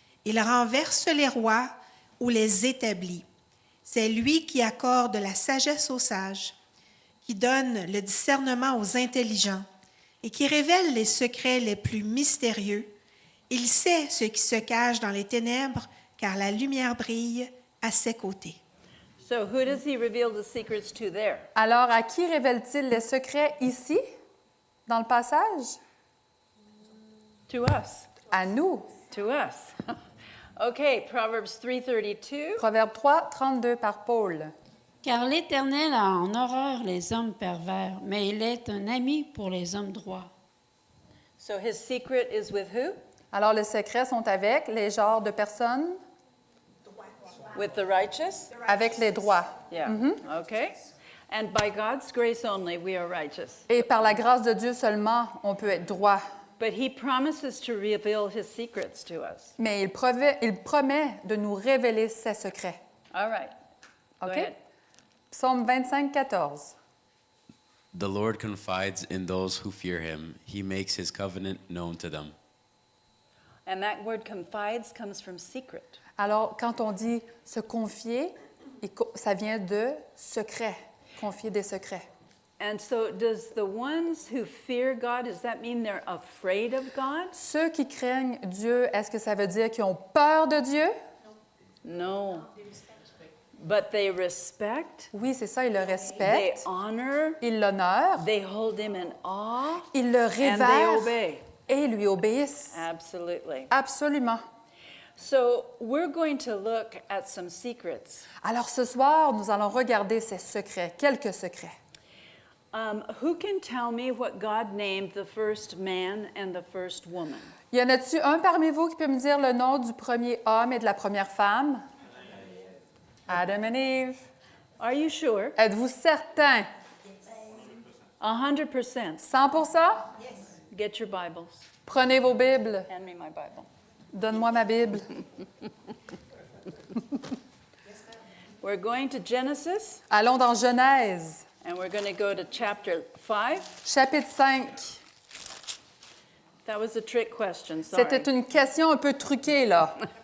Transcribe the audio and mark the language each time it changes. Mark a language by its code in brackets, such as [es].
[fr] Il renverse les rois ou les établit. C'est lui qui accorde la sagesse aux sages, qui donne le discernement aux intelligents et qui révèle les secrets les plus mystérieux. Il sait ce qui se cache dans les ténèbres, car la lumière brille à ses côtés. [en] So who does he reveal the secrets to there? [fr] Alors, à qui révèle-t-il les secrets ici, dans le passage? [en] To us. [fr] À nous. [en] To us. Okay, Proverbs 3:32. [fr] Proverbe 3, 32 par Paul. Car l'Éternel a en horreur les hommes pervers, mais il est un ami pour les hommes droits. [en] So his secret is with who? [fr] Alors, les secrets sont avec les genres de personnes, [en] With the righteous? [fr] avec les droits. [en] Yeah. Okay. And by God's grace only, we are righteous. [fr] Et par la grâce de Dieu seulement, on peut être droit. [en] But he promises to reveal his secrets to us. [fr] Mais il promet de nous révéler ses secrets. [en] All right. Go [fr] OK? [en] ahead. [fr] Psaume 25, 14. [en] The Lord confides in those who fear him. He makes his covenant known to them. And that word confides comes from secret. [fr] Alors, quand on dit se confier, ça vient de secret, confier des secrets. [en] And so does the ones who fear God, does that mean they're afraid of God? [fr] Ceux qui craignent Dieu, est-ce que ça veut dire qu'ils ont peur de Dieu? [en] No. But they respect, [fr] Oui, c'est ça, ils le [en] they [fr] respectent, [en] honor, [fr] ils l'honorent, [en] they hold him in awe, [fr] ils le [en] and they [fr] révèrent [en] obey. [fr] et lui obéissent. [en] Absolutely. [fr] Absolument. [en] So we're going to look at some secrets. [fr] Alors ce soir, nous allons regarder ces secrets, quelques secrets. [en] Who can tell me what God named the first man and the first woman? [fr] Y en a-t-il un parmi vous qui peut me dire le nom du premier homme et de la première femme? [en] Adam and Eve. Are you sure? [fr] Êtes-vous certain? [en] 100%. [fr] 100%? [en] Get your Bibles. [fr] Prenez vos Bibles. [en] Hand me my Bible. [fr] Donne-moi ma Bible. [en] We're going to Genesis, [fr] Allons dans Genèse, [en] and we're going to go to chapter 5. [fr] chapitre 5. [en] That was a trick question, sorry. [fr] C'était une question un peu truquée, là.